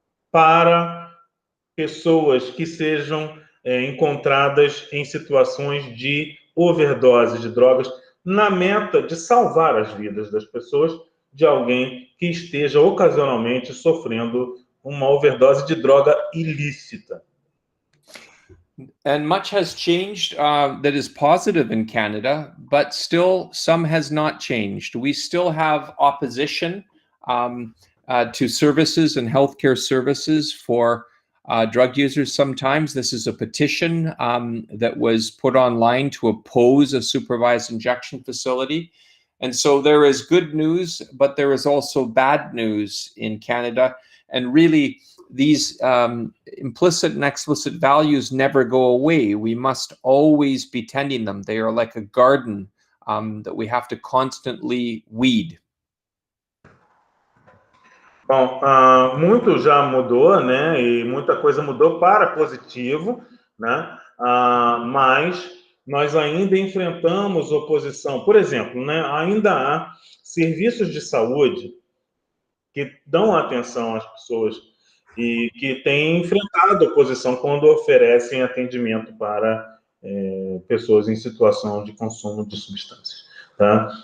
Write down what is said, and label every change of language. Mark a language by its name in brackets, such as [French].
[Portuguese] para pessoas que sejam encontradas em situações de overdose de drogas, na meta de salvar as vidas das pessoas, de alguém que esteja ocasionalmente sofrendo uma overdose de droga ilícita. [English] And much has changed that is positive in Canada, but still some has not changed. We still have opposition to services and healthcare services for drug users. Sometimes this is a petition that was put online to oppose a supervised injection facility. And so there is good news, but there is also bad news in Canada. And really, these implicit and explicit values never go away. We must always be tending them. They are like a garden that we have to constantly weed. [Portuguese] Bom, muito já mudou, né? E muita coisa mudou para positivo, né? Mas nós ainda enfrentamos oposição. Por exemplo, né? Ainda há serviços de saúde que dão atenção às pessoas e que têm enfrentado oposição quando oferecem atendimento para pessoas em situação de consumo de substâncias. Tá?